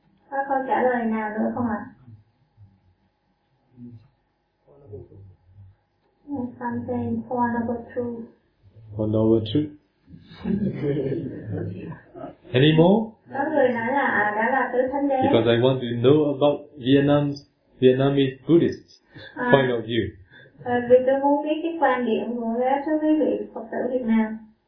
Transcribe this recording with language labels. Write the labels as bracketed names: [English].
[Vietnamese] Có câu trả lời nào nữa không ạ? [English] Something for number two. For number two. Any more? [Vietnamese] Có người nói là đã là tứ thánh đế. [English] Because I want to know about Vietnamese Buddhists point of view. [Vietnamese] Vì tôi muốn biết cái quan điểm của các quý vị Phật tử Việt Nam.